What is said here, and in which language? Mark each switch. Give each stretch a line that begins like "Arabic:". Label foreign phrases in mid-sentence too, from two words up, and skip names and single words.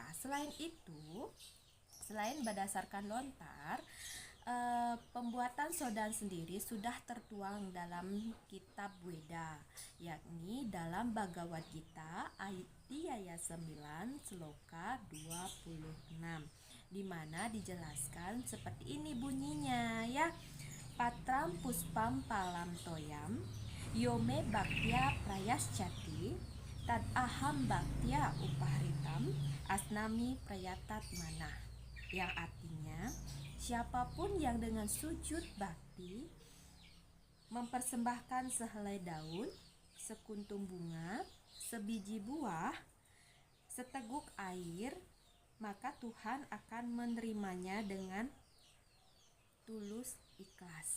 Indonesian: Selain itu, selain berdasarkan lontar, pembuatan Sodan sendiri sudah tertuang dalam kitab Weda, yakni dalam Bhagavad Gita Adhyaya 9 Sloka 26, di mana dijelaskan seperti ini bunyinya ya.
Sanskrit: Patram puspam palam toyam yome bhaktya prayaschati tad aham bhaktya upahritam asnami prayatat manah,
Indonesian: yang artinya siapapun yang dengan sujud bakti mempersembahkan sehelai daun, sekuntum bunga, sebiji buah, seteguk air, maka Tuhan akan menerimanya dengan tulus ikhlas.